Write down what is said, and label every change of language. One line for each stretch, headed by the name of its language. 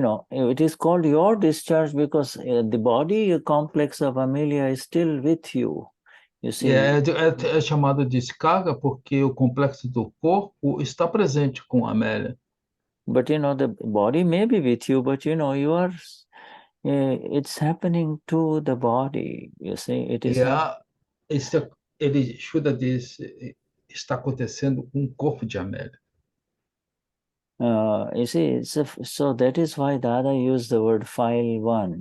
English: It is called your discharge because the body complex of Amelia is still with you. You see.
Portuguese: É chamado de descarga porque o complexo do corpo está presente com a Amélia.
English: But the body may be with you, but you are. It's happening to the body. You see, it is not.
Portuguese: Shuddha diz, está acontecendo com o corpo de Amélia.
English: You see, so that is why Dada used the word file 1.